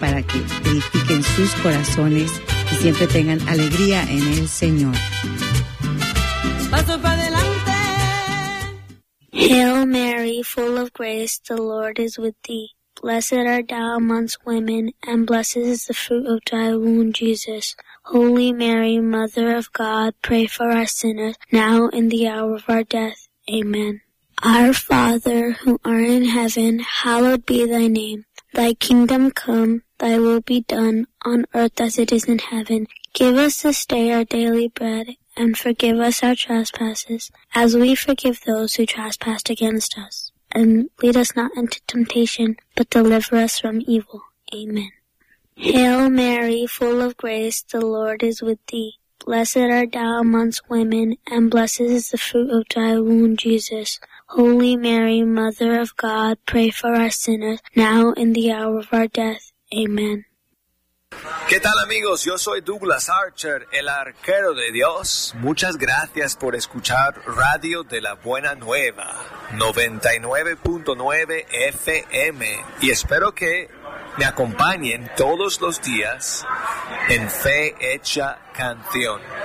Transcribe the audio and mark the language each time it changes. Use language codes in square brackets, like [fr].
[es] para que edifiquen sus corazones y siempre tengan alegría en el Señor. Paso para adelante. [en] Hail Mary, full of grace, the Lord is with thee. Blessed art thou amongst women, and blessed is the fruit of thy womb, Jesus. Holy Mary, Mother of God, pray for us sinners, now and the hour of our death. Amen. Our Father, who art in heaven, hallowed be thy name. Thy kingdom come, thy will be done, on earth as it is in heaven. Give us this day our daily bread, and forgive us our trespasses, as we forgive those who trespass against us. And lead us not into temptation, but deliver us from evil. Amen. Hail Mary, full of grace, the Lord is with thee. Blessed art thou amongst women, and blessed is the fruit of thy womb, Jesus. Holy Mary, Mother of God, pray for us sinners, now and the hour of our death. Amen. [es] ¿Qué tal, amigos? Yo soy Douglas Archer, el arquero de Dios. Muchas gracias por escuchar Radio de la Buena Nueva, 99.9 FM. Y espero que me acompañen todos los días en Fe Hecha Canción.